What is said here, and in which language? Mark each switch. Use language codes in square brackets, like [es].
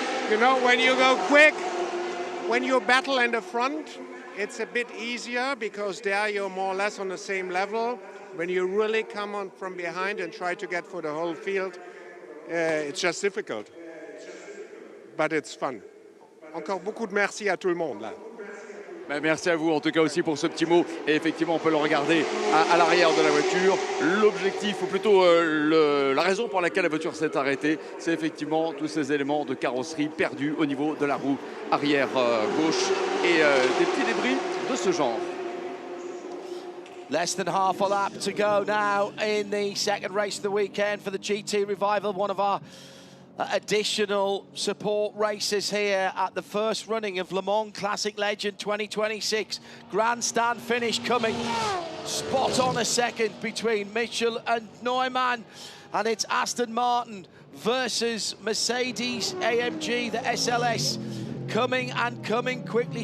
[en] You know, when you go quick, when you battle in the front, it's a bit easier because there you're more or less on the same level. When you really come on from behind and try to get for the whole field, it's just difficult. But it's fun. [fr] Encore beaucoup de merci à tout le monde là. Ben, merci à vous en tout cas aussi pour ce petit mot. Et effectivement, on peut le regarder à l'arrière de la voiture. L'objectif, ou plutôt la raison pour laquelle la voiture s'est arrêtée, c'est effectivement tous ces éléments de carrosserie perdus au niveau de la roue arrière gauche et des petits débris de ce genre. [en] Less than half a lap to go now in the second race of the weekend for the GT Revival, one of our additional support races here at the first running of Le Mans Classic Legend 2026. Grandstand finish coming spot on a second between Mitchell and Neumann, and it's Aston Martin versus Mercedes AMG, the SLS, coming quickly.